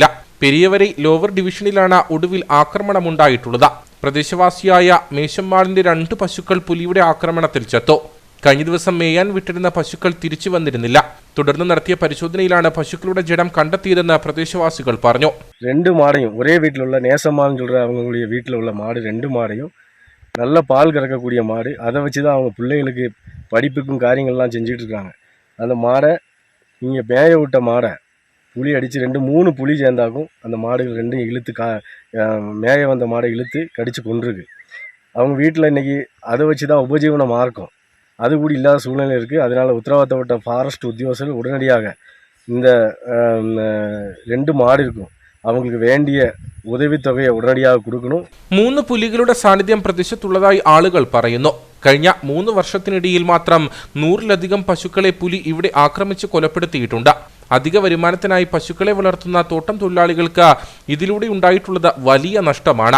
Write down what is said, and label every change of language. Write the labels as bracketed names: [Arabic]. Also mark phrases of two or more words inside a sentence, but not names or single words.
[Malayalam] പെരിയവരൈ ലോവർ ഡിവിഷനിലാണ് ഒടുവിൽ ആക്രമണമുണ്ടായിട്ടുള്ളത്. പ്രദേശവാസിയായ മേശമ്മാളിന്റെ 2 പശുക്കൾ പുലിയുടെ ആക്രമണത്തിൽ ചത്തു. കഴിഞ്ഞ ദിവസം മേയാൻ വിട്ടിരുന്ന പശുക്കൾ തിരിച്ചു വന്നിരുന്നില്ല. തുടർന്ന് നടത്തിയ പരിശോധനയിലാണ് പശുക്കളുടെ ജഡം കണ്ടെത്തിയതെന്ന് പ്രദേശവാസികൾ പറഞ്ഞു. [Tamil] 2 மாடையும் ஒரே வீட்டில் உள்ள நேசமான்னு சொல்கிற அவங்களுடைய வீட்டில் உள்ள மாடு 2 மாடையும் நல்ல பால் கறக்கக்கூடிய மாடு. அதை வச்சு தான் அவங்க பிள்ளைகளுக்கு படிப்புக்கும் காரியங்கள்லாம் செஞ்சுட்டு இருக்காங்க. அந்த மாடை இங்கே மேய விட்ட மாடை புலி அடித்து 2-3 புலி சேர்ந்தாக்கும் அந்த மாடுகள் 2 இழுத்து மேய வந்த மாடை இழுத்து கடித்து கொண்டிருக்கு. அவங்க வீட்டில் இன்றைக்கி அதை வச்சு தான் உபஜீவன மார்க்கம் அது கூட இல்லாத சூழ்நிலை இருக்குது. அதனால் உத்தரவாதப்பட்ட ஃபாரஸ்ட் உத்தியோகஸ்தர்கள் உடனடியாக இந்த 2 மாடு இருக்கும் [Malayalam] അവങ്ങൾക്ക് വേണ്ടിയ ഉദവിത്തൊകയെ ഉടനടിയായി കൊടുക്കണം. 3 പുലികളുടെ സാന്നിധ്യം പ്രദേശത്തുള്ളതായി ആളുകൾ പറയുന്നു. കഴിഞ്ഞ 3 വർഷത്തിനിടയിൽ മാത്രം 100-ലധികം പശുക്കളെ പുലി ഇവിടെ ആക്രമിച്ച് കൊലപ്പെടുത്തിയിട്ടുണ്ട്. അധിക വരുമാനത്തിനായി പശുക്കളെ വളർത്തുന്ന തോട്ടം തൊഴിലാളികൾക്ക് ഇതിലൂടെ ഉണ്ടായിട്ടുള്ളത് വലിയ നഷ്ടമാണ്.